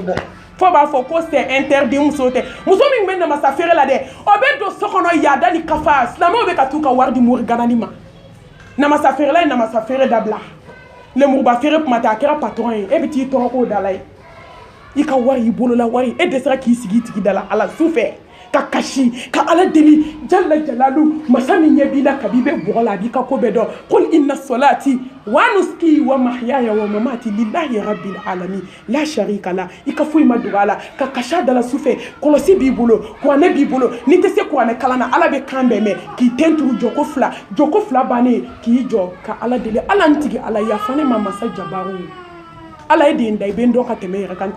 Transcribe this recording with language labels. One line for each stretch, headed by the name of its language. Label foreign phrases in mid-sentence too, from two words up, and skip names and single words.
Bambara: bɔ fo b'a fɔ ko
French: c'est interdit
Bambara: musow tɛ muso min bɛ namasa feere la dɛ o bɛ don so kɔnɔ yaada ni kafa silamɛw bɛ ka t'u ka wari di mori ganani ma namasa feerela ye namasa feere dabila lemuruba feere kuma tɛ a kɛra patron ye e bɛ t'i tɔgɔ k'o da la ye i ka wari y'i bolola wari e dɛsɛra k'i sigi tigi da la ala su fɛ ka kasi ka ala deli
Arabic: جل جلاله
Bambara: masa min ɲɛ b'i la kabi bɛ bɔgɔ la a b'i ka ko bɛɛ dɔn
Arabic: قل إن صلاتي ونسكي ومحياي ومماتي لله رب العالمين لا شريك له
Bambara: i ka foyi ma dogo a la ka kasi a da la su fɛ kɔlɔsi b'i bolo kuranɛ b'i bolo n'i tɛ se kuranɛ kalan na ala bɛ kan bɛɛ mɛn k'i ten turu jɔko fila bannen k'i jɔ ka ala deli ala n tigi ala yafa ne ma masa jabaru ala ye den da i bɛ n dɔn ka tɛmɛ yɛrɛ kan n